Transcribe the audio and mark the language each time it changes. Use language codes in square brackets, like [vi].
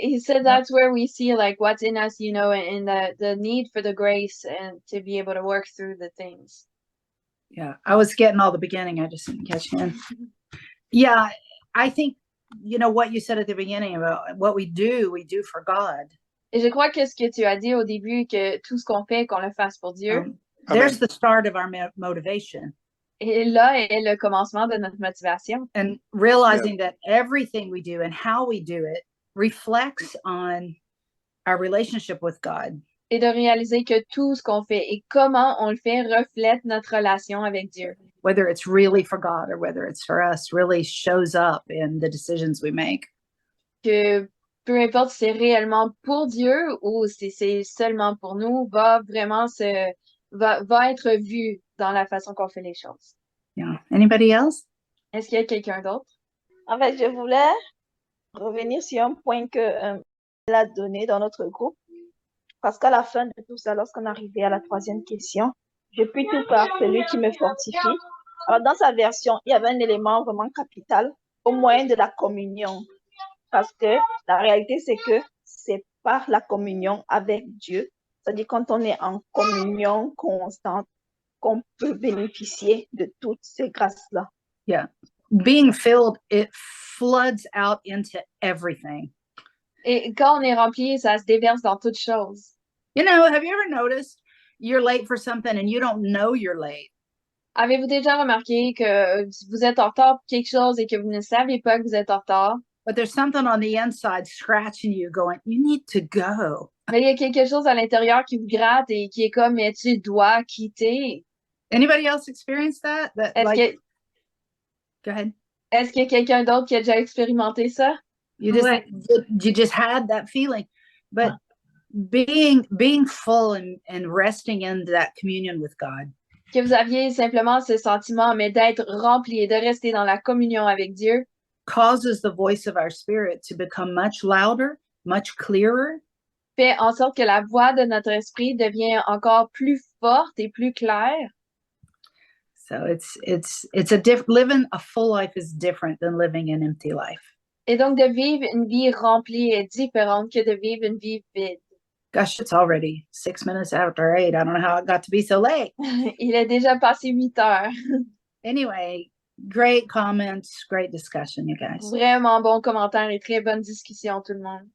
[en] He said that's where we see like what's in us, you know, and the need for the grace and to be able to work through the things. Yeah, I was getting all the beginning. I just didn't catch in. Yeah, I think, you know, what you said at the beginning about what we do for God. [fr] Et je crois que ce que tu as dit au début, que tout ce qu'on fait, qu'on le fasse pour Dieu. [en] There's the start of our motivation. [fr] Et là est le commencement de notre motivation. [en] And realizing that everything we do and how we do it reflects on our relationship with God. [fr] Et de réaliser que tout ce qu'on fait et comment on le fait reflète notre relation avec Dieu. [en] Whether it's really for God or whether it's for us really shows up in the decisions we make. [fr] Que peu importe si c'est réellement pour Dieu ou si c'est seulement pour nous, va vraiment va être vu dans la façon qu'on fait les choses. [en] Yeah. Anybody else? [fr] Est-ce qu'il y a quelqu'un d'autre? En fait, je voulais revenir sur un point que elle a donné dans notre groupe. Parce qu'à la fin de tout ça, lorsqu'on arrivait à la 3e question, je puis tout par celui qui me fortifie. Alors, dans sa version, il y avait un élément vraiment capital au moyen de la communion. parce que la réalité, c'est que c'est par la communion avec Dieu, c'est-à-dire quand on est en communion constante, qu'on peut bénéficier de toutes ces grâces-là. [en] Yeah. Being filled, it floods out into everything. [fr] Et quand on est rempli, ça se déverse dans toutes choses. [en] You know, have you ever noticed you're late for something and you don't know you're late? [fr] Avez-vous déjà remarqué que vous êtes en retard pour quelque chose et que vous ne savez pas que vous êtes en retard? [en] But there's something on the inside scratching you, going, you need to go. [fr] Mais il y a quelque chose à l'intérieur qui vous gratte et qui est comme, mais tu dois quitter. [en] Anybody else experience that? That [fr] Est-ce [en] like, [fr] que, [en] go ahead. [fr] est-ce qu'il y a quelqu'un d'autre qui a déjà expérimenté ça? [en] You just [fr] Ouais. [en] you just had that feeling, but being full and resting in that communion with God [fr] Que vous aviez simplement ce sentiment, mais d'être rempli et de rester dans la communion avec Dieu, [en] causes the voice of our spirit to become much louder, much clearer, [fr] fait en sorte que la voix de notre esprit devient encore plus forte et plus claire. [en] so living a full life is different than living an empty life. [fr] Et donc, de vivre une vie remplie est différente que de vivre une vie vide. [en] Gosh, it's already 6 minutes after 8. I don't know how it got to be so late. [fr] Il est déjà passé 8 heures. [en] Anyway, great comments, great discussion, you guys. [fr] Vraiment bon commentaire et très bonne discussion, tout le monde.